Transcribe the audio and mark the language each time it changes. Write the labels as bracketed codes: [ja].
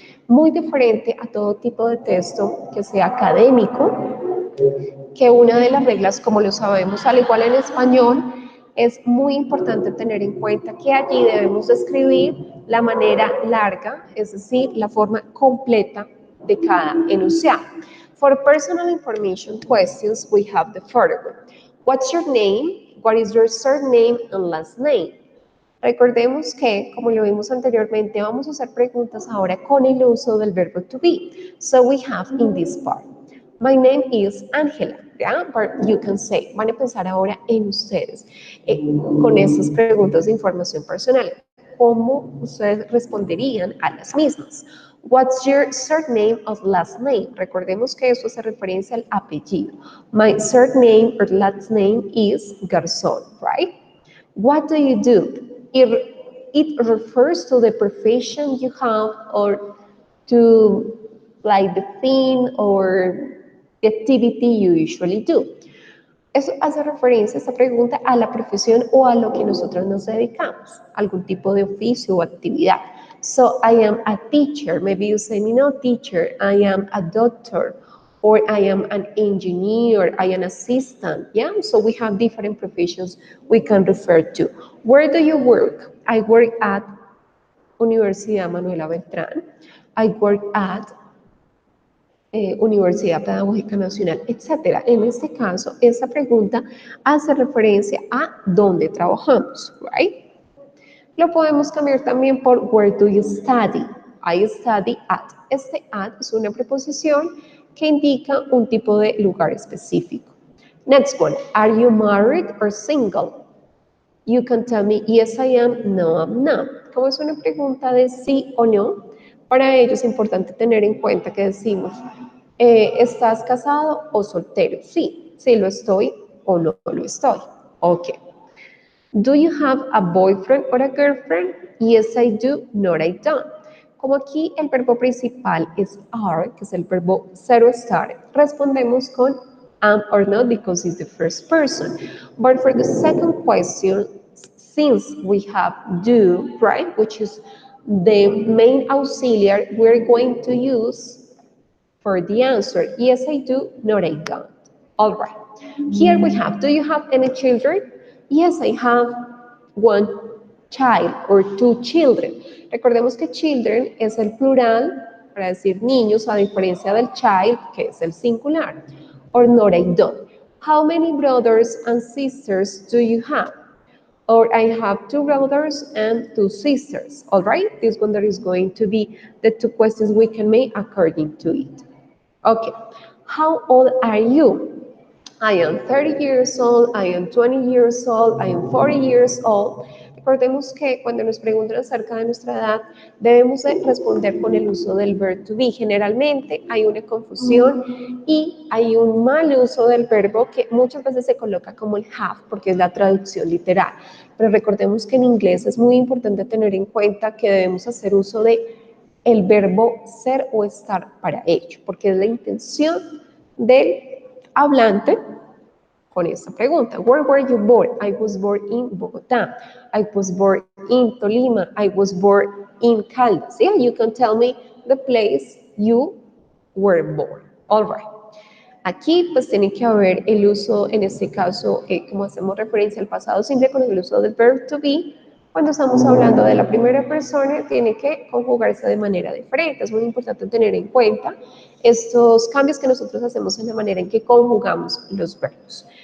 [es] Muy diferente a todo tipo de texto que sea académico, que una de las reglas, como lo sabemos, al igual en español, es muy importante tener en cuenta que allí debemos escribir la manera larga, es decir, la forma completa de cada enunciado. [en] For personal information questions, we have the following. What's your name? What is your surname and last name? [es] Recordemos que, como lo vimos anteriormente, vamos a hacer preguntas ahora con el uso del verbo to be. [en] So we have in this part. My name is Angela. ¿Ya? But you can say, [es] van a pensar ahora en ustedes, con esas preguntas de información personal. ¿Cómo ustedes responderían a las mismas? [en] What's your surname of last name? [es] Recordemos que eso hace referencia al apellido. [en] My surname or last name is Garzón, right? What do you do? It refers to the profession you have or to like the thing or the activity you usually do. [es] Eso hace referencia, esta pregunta, a la profesión o a lo que nosotros nos dedicamos, algún tipo de oficio o actividad. [en] So I am a teacher. Maybe you say me, no, teacher. I am a doctor. Or I am an engineer, I am an assistant, yeah? So we have different professions we can refer to. Where do you work? I work at Universidad Manuela Beltrán. I work at Universidad Pedagógica Nacional, etc. [es] En este caso, esta pregunta hace referencia a dónde trabajamos, right? Lo podemos cambiar también por [en] where do you study? I study at. [es] Este at es una preposición que indica un tipo de lugar específico. [en] Next one, are you married or single? You can tell me, yes I am, no I'm not. [es] Como es una pregunta de sí o no, para ello es importante tener en cuenta que decimos, ¿estás casado o soltero? Sí, sí lo estoy o no lo estoy. [en] Ok. Do you have a boyfriend or a girlfriend? Yes, I do. No, I don't. [es] Como aquí el verbo principal es are, que es el verbo zero estar, respondemos con am [en] or not because it's the first person. But for the second question, since we have do, right, which is the main auxiliary, we're going to use for the answer, yes, I do. No, I don't. All right. Here we have, do you have any children? Yes, I have one child or two children. [es] Recordemos que children es el plural para decir niños, a diferencia del child, que es el singular. [en] Or not, I don't. How many brothers and sisters do you have? Or I have two brothers and two sisters. All right? This one there is going to be the two questions we can make according to it. Okay. How old are you? I am 30 years old, I am 20 years old, I am 40 years old. [es] Recordemos que cuando nos preguntan acerca de nuestra edad, debemos de responder con el uso del verbo to be. Generalmente hay una confusión y hay un mal uso del verbo que muchas veces se coloca como el have, porque es la traducción literal. Pero recordemos que en inglés es muy importante tener en cuenta que debemos hacer uso de el verbo ser o estar para ello, porque es la intención del hablante con esta pregunta. [en] Where were you born? I was born in Bogotá. I was born in Tolima. I was born in Caldas. Yeah, you can tell me the place you were born. All right. [es] Aquí pues tiene que haber el uso, en este caso, como hacemos referencia al pasado simple con el uso del verb to be, cuando estamos hablando de la primera persona, tiene que conjugarse de manera diferente. Es muy importante tener en cuenta estos cambios que nosotros hacemos en la manera en que conjugamos los verbos.